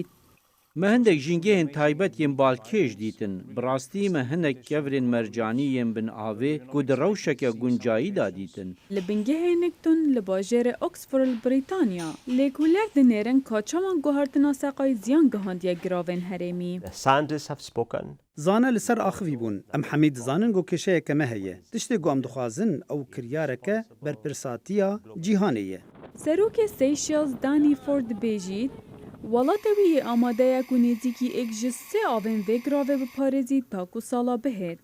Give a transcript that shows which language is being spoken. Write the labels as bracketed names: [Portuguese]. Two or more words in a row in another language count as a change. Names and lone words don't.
[Kurdish] Me hindek jîngehên taybet yên balkêj dîtin. Bi rastî me hinek kevirên mercanî yên bin avê ku di rewşeke guncayî da dîtin. Li bingehê Nigtun li bajêrê Oxford li Brîtanya, lêkolêr dinêrin ka çawan guhartina seqayî ziyan gihandiye giravên herêmî. [English] The scientists have spoken. [Kurdish] Zane li ser axivî bûn. Em hemî dizanin got kêşeyeke me heye. Tiştê ku em dixwazin ew kiryareke berpirsatiya cîhanê ye. Serokê Seyşels Danî Ford dibêjît, Welata wî yê amade ye ku nêzîkî êk ji sê avên vê giravê biparêzî ta ku sala bihêt.